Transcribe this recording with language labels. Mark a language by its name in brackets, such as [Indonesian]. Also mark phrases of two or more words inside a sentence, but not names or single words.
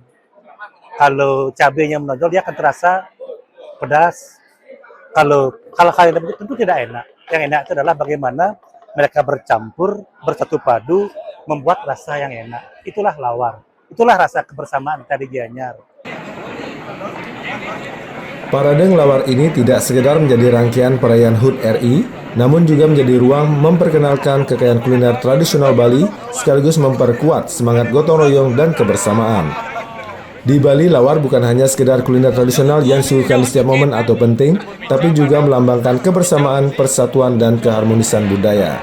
[Indonesian] Kalau cabenya menonjol dia akan terasa pedas. Kalau hal yang tentu tidak enak. Yang enak itu adalah bagaimana mereka bercampur, bersatu padu, membuat rasa yang enak. Itulah lawar. Itulah rasa kebersamaan tadi Gianyar. Parade ngelawar ini tidak sekedar menjadi rangkaian perayaan HUT RI, namun juga menjadi ruang memperkenalkan kekayaan kuliner tradisional Bali, sekaligus memperkuat semangat gotong royong dan kebersamaan. Di Bali, lawar bukan hanya sekedar kuliner tradisional yang disuguhkan di setiap momen atau penting, tapi juga melambangkan kebersamaan, persatuan, dan keharmonisan budaya.